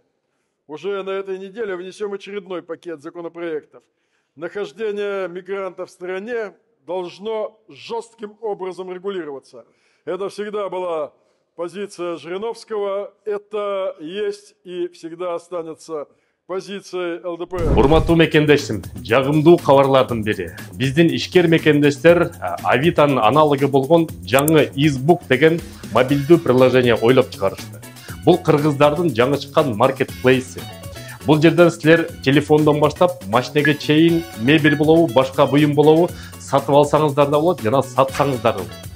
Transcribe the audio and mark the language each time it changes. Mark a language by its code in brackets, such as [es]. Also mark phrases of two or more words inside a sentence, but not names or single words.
[ru] Уже на этой неделе внесем очередной пакет законопроектов. Нахождение мигрантов в стране должно жестким образом регулироваться. Это всегда была позиция Жириновского, это есть и всегда останется позиция ЛДПР. [ky] Урматтуу мекендештим, жагымдуу кабарлардын бири. Биздин ишкер мекендештер Авитанын аналогу болгон жаңы Избук деген мобилдүү приложение ойлоп чыгарышты. Бул кыргыздардын жаңы чыккан маркетплейси. Бул жерден силер телефондон баштап машинеге чейин мебель болобу, башка буюм болобу сатып алсаңыздар да болот, жана сатсаңыздар да болот.